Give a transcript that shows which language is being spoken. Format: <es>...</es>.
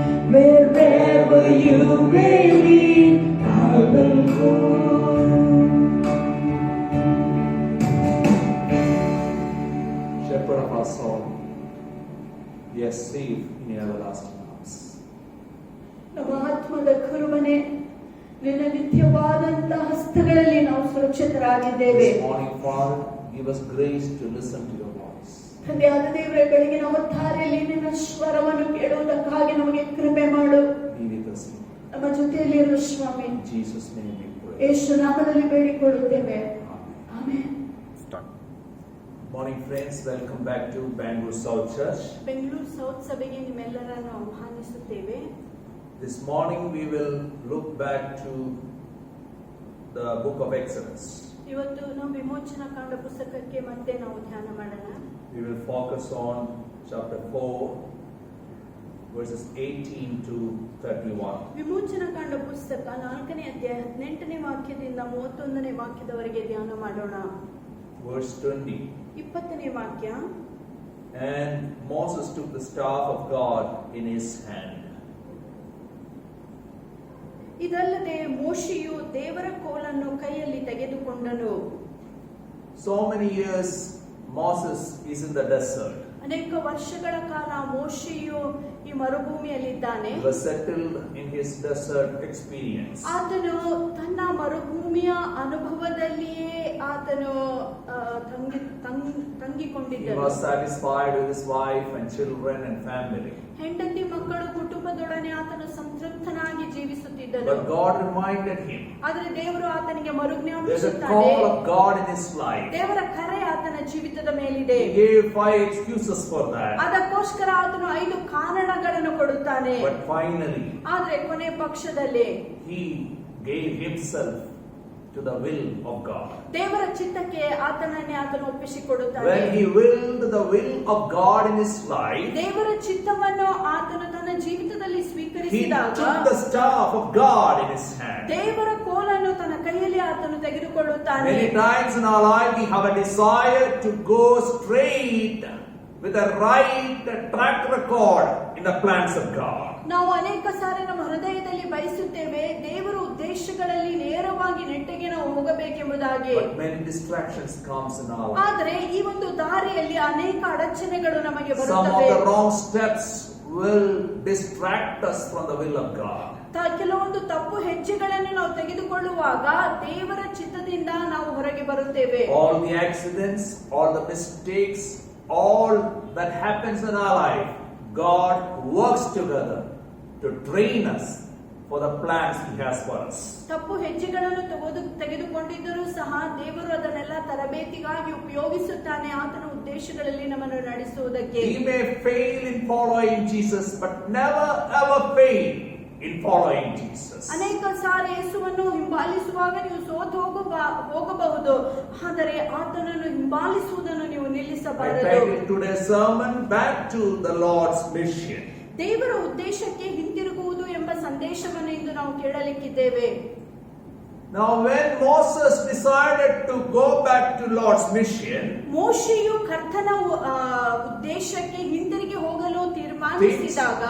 <en>Wherever you may lead, I will go. shepherd of our soul, we are safe in your everlasting arms.</en> <kn>ನಮ್ಮ ಆತ್ಮದ ಕುರುಬನೆ, ನಿನ್ನ ನಿತ್ಯವಾದಂತ ಹಸ್ತಗಳಲ್ಲಿ ನಾವು ಸುರಕ್ಷಿತರಾಗಿದ್ದೇವೆ.</kn> <en>This morning, Father, give us grace to listen to your voice.</en> <kn>ತಂದೆಯಾದ ದೇವರೇ, ಬೆಳಗಿನ ಹೊತ್ತಾರೆಯಲ್ಲಿ ನಿನ್ನ ಸ್ವರವನ್ನು ಕೇಳುವುದಕ್ಕಾಗಿ ನಮಗೆ ಕೃಪೆ ಮಾಡು.</kn> <en>Be with us, Lord.</en> <kn>ನಮ್ಮ ಜೊತೆಯಲ್ಲಿರು ಸ್ವಾಮಿ.</kn> <en>In Jesus' name we pray.</en> <kn>ಯೇಸು ನಾಮದಲ್ಲಿ ಬೇಡಿಕೊಳ್ಳುತ್ತೇವೆ.</kn> <en>Amen.</en> <kn>Amen.</kn> <en>Morning, friends. Welcome back to Bangalore South Church.</en> <kn>Bengaluru south ಸಭೆಗೆ ನಿಮ್ಮೆಲ್ಲರನ್ನು ಆಹ್ವಾನಿಸುತ್ತೇವೆ.</kn> <en>This morning we will look back to the book of Exodus.</en> <kn>ಇವತ್ತು ನಾವು ವಿಮೋಚನಾ ಕಾಂಡ ಪುಸ್ತಕಕ್ಕೆ ಮತ್ತೆ ನಾವು ಧ್ಯಾನ ಮಾಡೋಣ.</kn> <en>We will focus on chapter 4, verses 18 to 31.</en> <kn>ವಿಮೋಚನಾ ಕಾಂಡ ಪುಸ್ತಕ 4ನೇ ಅಧ್ಯಾಯ 18ನೇ ವಾಕ್ಯದಿಂದ 31ನೇ ವಾಕ್ಯದವರೆಗೆ ಧ್ಯಾನ ಮಾಡೋಣ.</kn> <en>Verse 20.</en> <kn>20ನೇ ವಾಕ್ಯ.</kn> <en>And Moses took the staff of God in his hand.</en> <kn>ಇದಲ್ಲದೆ ಮೋಶೆಯು ದೇವರ ಕೋಲನ್ನು ಕೈಯಲ್ಲಿ ತೆಗೆದುಕೊಂಡನು.</kn> <en>So many years Moses is in the desert.</en> <kn>ಅನೇಕ ವರ್ಷಗಳ ಕಾಲ ಮೋಶೆಯು ಈ ಮರುಭೂಮಿಯಲ್ಲಿದ್ದಾನೆ.</kn> <en>He was settled in his desert experience.</en> <kn>ಆತನು ತನ್ನ ಮರುಭೂಮಿಯ ಅನುಭವದಲ್ಲಿಯೇ ಆತನು</kn> <en>He</en> <kn>ತಂಗಿಕೊಂಡಿದ್ದನು.</kn> <en>was satisfied with his wife and children and family.</en> <kn>ಹೆಂಡತಿ ಮಕ್ಕಳು ಕುಟುಂಬದೊಡನೆ ಆತನು ಸಂತೃಪ್ತನಾಗಿ ಜೀವಿಸುತ್ತಿದ್ದನು.</kn> <en>But God reminded him.</en> <kn>ಆದರೆ ದೇವರು ಆತನಿಗೆ</kn> <en>There's a</en> <kn>ಮರುಜ್ಞಾಪಿಸುತ್ತಾನೆ.</kn> <en>call of God in his life.</en> <kn>ದೇವರ ಕರೆ ಆತನ ಜೀವಿತದ ಮೇಲಿದೆ.</kn> <en>He gave 5 excuses for that.</en> <kn>ಅದಕ್ಕೋಸ್ಕರ ಆತನು 5 ಕಾರಣಗಳನ್ನು ಕೊಡುತ್ತಾನೆ.</kn> <en>But finally,</en> <kn>ಆದರೆ ಕೊನೆ ಪಕ್ಷದಲ್ಲಿ</kn> <en>he gave himself to the will of God.</en> <kn>ದೇವರ ಚಿತ್ತಕ್ಕೆ ಆತನನ್ನೇ ಆತನು ಒಪ್ಪಿಸಿಕೊಡುತ್ತಾನೆ.</kn> <en>When he willed the will of God in his life,</en> <kn>ದೇವರ ಚಿತ್ತವನ್ನು ಆತನು ತನ್ನ ಜೀವಿತದಲ್ಲಿ</kn> <en>he</en> <kn>ಸ್ವೀಕರಿಸಿದಾಗ</kn> <en>took the staff of God in his hand.</en> <kn>ದೇವರ ಕೋಲನ್ನು ತನ್ನ ಕೈಯಲ್ಲಿ ಆತನು ತೆಗೆದುಕೊಳ್ಳುತ್ತಾನೆ.</kn> <en>Many times in our life we have a desire to go straight with a right track record in the plans of God.</en> <kn>ನಾವು ಅನೇಕ ಸಾರಿ ನಮ್ಮ ಹೃದಯದಲ್ಲಿ ಬಯಸುತ್ತೇವೆ, ದೇವರ ಉದ್ದೇಶಗಳಲ್ಲಿ ನೇರವಾಗಿ ನೆಟ್ಟಗೆ ನಾವು ಹೋಗಬೇಕೆಂಬುದಾಗಿ.</kn> <en>But many distractions comes in our life.</en> <kn>ಆದರೆ ಈ ಒಂದು ದಾರಿಯಲ್ಲಿ ಅನೇಕ ಅಡಚಣೆಗಳು ನಮಗೆ</kn> <en>Some of</en> <kn>ಬರುತ್ತವೆ.</kn> <en>the wrong steps will distract us from the will of God.</en> <kn>ಕೆಲವೊಂದು ತಪ್ಪು ಹೆಜ್ಜೆಗಳನ್ನು ನಾವು ತೆಗೆದುಕೊಳ್ಳುವಾಗ ದೇವರ ಚಿತ್ತದಿಂದ ನಾವು ಹೊರಗೆ ಬರುತ್ತೇವೆ.</kn> <en>All the accidents, all the mistakes all that happens in our life, God works together to train us for the plans He has for us.</en> <kn>ತಪ್ಪು ಹೆಜ್ಜೆಗಳನ್ನು ತೆಗೆದುಕೊಂಡಿದ್ದರೂ ಸಹ ದೇವರು ಅದನ್ನೆಲ್ಲ ತರಬೇತಿಗಾಗಿ ಉಪಯೋಗಿಸುತ್ತಾನೆ ಆತನ ಉದ್ದೇಶಗಳಲ್ಲಿ ನಮ್ಮನ್ನು ನಡೆಸುವುದಕ್ಕೆ.</kn> <en>We may fail in following Jesus, but never ever fail in following Jesus.</en> <kn>ಅನೇಕ ಸಾರಿ ಯೇಸುವನ್ನು ಹಿಂಬಾಲಿಸುವಾಗ ನೀವು ಸೋತು ಹೋಗಬಹುದು, ಆದರೆ ಆತನನ್ನು ಹಿಂಬಾಲಿಸುವುದನ್ನು ನೀವು</kn> <en>I</en> <kn>ನಿಲ್ಲಿಸಬಾರದು.</kn> <en>titled today's sermon, Back to the Lord's Mission.</en> <kn>ದೇವರ ಉದ್ದೇಶಕ್ಕೆ ಹಿಂತಿರುಗುವುದು ಎಂಬ ಸಂದೇಶವನ್ನು ಇಂದು ನಾವು ಕೇಳಲಿಕ್ಕಿದ್ದೇವೆ.</kn> <en>Now when Moses decided to go back to Lord's mission,</en> <kn>ಮೋಶೆಯು ಕರ್ತನ ಉದ್ದೇಶಕ್ಕೆ ಹಿಂತಿರುಗಿ ಹೋಗಲು ತೀರ್ಮಾನಿಸಿದಾಗ</kn>